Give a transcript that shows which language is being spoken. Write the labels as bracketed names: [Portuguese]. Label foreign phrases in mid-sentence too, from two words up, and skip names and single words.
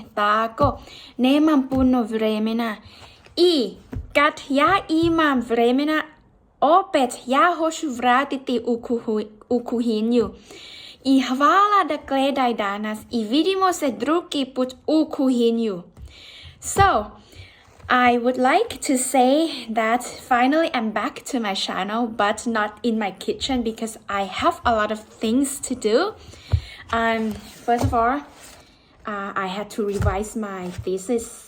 [Croatian] Tako, nemam puno vremena. I kad ja imam vremena, opet ja hoću vratiti u kuhinju. I hvala da gledaj danas i vidimo se drugi put u kuhinju. [English] So, I would like to say that finally I'm back to my channel, but not in my kitchen because I have a lot of things to do. First of all, I had to revise my thesis.